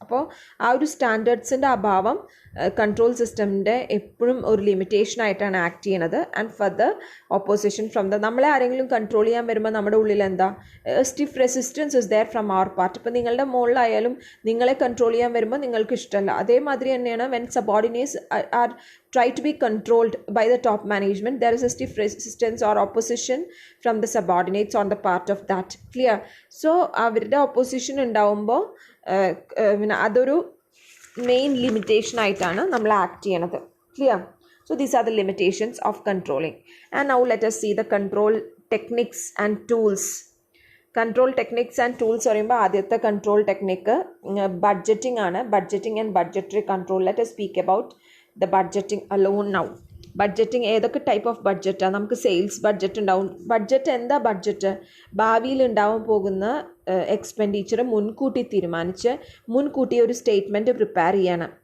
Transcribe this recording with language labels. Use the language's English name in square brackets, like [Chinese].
[Malayalam] അപ്പോൾ ആ ഒരു സ്റ്റാൻഡേർഡ്സിൻ്റെ അഭാവം കൺട്രോൾ സിസ്റ്റമിൻ്റെ എപ്പോഴും ഒരു ലിമിറ്റേഷൻ ആയിട്ടാണ് ആക്ട് ചെയ്യണത്. [English] and further opposition from [Malayalam] നമ്മളെ ആരെങ്കിലും കൺട്രോൾ ചെയ്യാൻ വരുമ്പോൾ നമ്മുടെ ഉള്ളിൽ എന്താ [English] Stiff resistance is there from our part. [Malayalam] ഇപ്പോൾ നിങ്ങളുടെ മുകളിലായാലും നിങ്ങളെ കൺട്രോൾ ചെയ്യാൻ വരുമ്പോൾ നിങ്ങൾക്ക് ഇഷ്ടമല്ല. അതേമാതിരി തന്നെയാണ് [English] When subordinates are try to be controlled by the top management, there is a stiff resistance or opposition from the subordinates on the part of that. Clear? [Malayalam] So അവരുടെ opposition ഉണ്ടാവുമ്പോൾ പിന്നെ അതൊരു മെയിൻ ലിമിറ്റേഷൻ ആയിട്ടാണ് നമ്മൾ act ചെയ്യണത്. Clear? [English] So these are the limitations of controlling. And now let us see the control techniques and tools. [Malayalam] Control techniques and tools പറയുമ്പോൾ ആദ്യത്തെ control technique budgeting ആണ്. [English] Budgeting and budgetary control. Let us speak about the budgeting alone now. [Malayalam] Budgeting ഏതൊക്കെ type of ബഡ്ജറ്റാണ്? നമുക്ക് sales budget ഉണ്ടാവും. Budget എന്താ? Budget ഭാവിയിൽ ഉണ്ടാവാൻ പോകുന്ന എക്സ്പെൻഡിച്ചർ മുൻകൂട്ടി തീരുമാനിച്ച് മുൻകൂട്ടി ഒരു സ്റ്റേറ്റ്മെൻറ്റ് പ്രിപ്പയർ ചെയ്യണം.